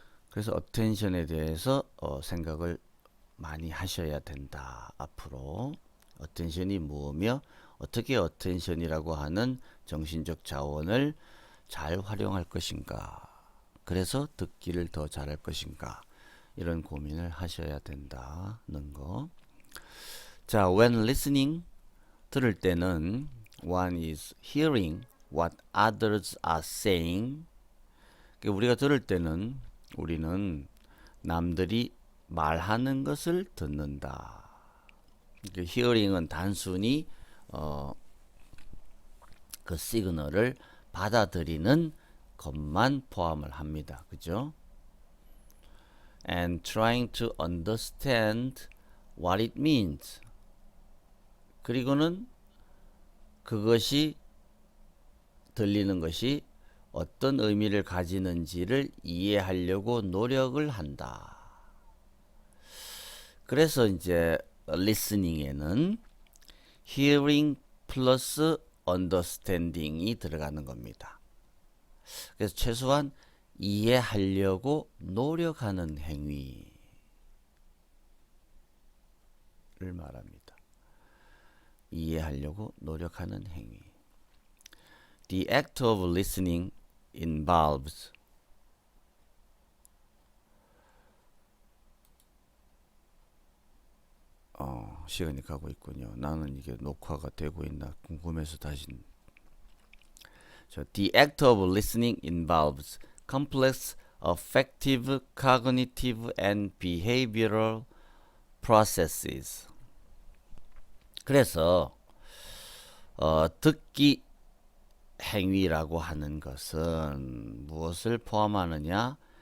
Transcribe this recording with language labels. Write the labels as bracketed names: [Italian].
[Korean] 그래서 어텐션에 대해서 생각을 많이 하셔야 된다. 앞으로 어텐션이 뭐며 어떻게 어텐션이라고 하는 정신적 자원을 잘 활용할 것인가. 그래서 듣기를 더 잘할 것인가. 이런 고민을 하셔야 된다는 거. [English] 자, when listening [Korean] 들을 때는 [English] one is hearing what others are saying. [Korean] 우리가 들을 때는 우리는 남들이 말하는 것을 듣는다. hearing은 단순히 그 시그널을 받아들이는 것만 포함을 합니다. 그죠? [English] And trying to understand what it means. [Korean] 그리고는 그것이 들리는 것이 어떤 의미를 가지는지를 이해하려고 노력을 한다. 그래서 이제 listening에는 hearing 플러스 understanding이 들어가는 겁니다. 그래서 최소한 이해하려고 노력하는 행위를 말합니다. 이해하려고 노력하는 행위. [English] The act of listening involves [Korean] 시간이 가고 있군요. 나는 이게 녹화가 되고 있나 궁금해서 다시. [English] The act of listening involves complex affective, cognitive, and behavioral processes. [Korean] 그래서 듣기 행위라고 하는 것은 무엇을 포함하느냐?